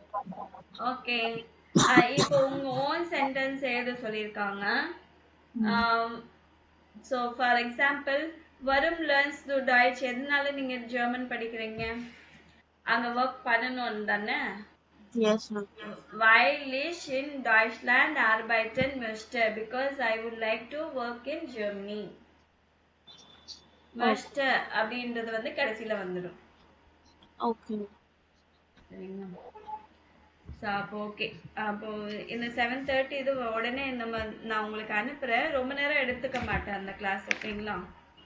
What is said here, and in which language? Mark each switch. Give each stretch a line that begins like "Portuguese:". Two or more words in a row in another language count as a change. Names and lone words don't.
Tamil: ஓகே. இப்போ உங்க
English: own sentence
Tamil: எழுத சொல்லியிருக்காங்க.
English: so for example,
German: warum lernst du Deutsch.
Tamil: எதனால நீங்க ஜெர்மன் படிக்கிறீங்க? அங்க ஒர்க் பண்ணணும் தானே?
English: Yes, ma'am.
German: Weil ich in Deutschland arbeiten möchte,
English: because I would like to work in Germany.
Tamil: möchte அப்படின்றது வந்து கடைசியில வந்துடும். ஓகே. சரிங்களா? அப்போ ஓகே. அப்போ இந்த 7:30 இது உடனே நான் உங்களுக்கு அனுப்புறேன். ரொம்ப நேரம் எடுத்துக்க மாட்டேன் அந்த கிளாஸ்.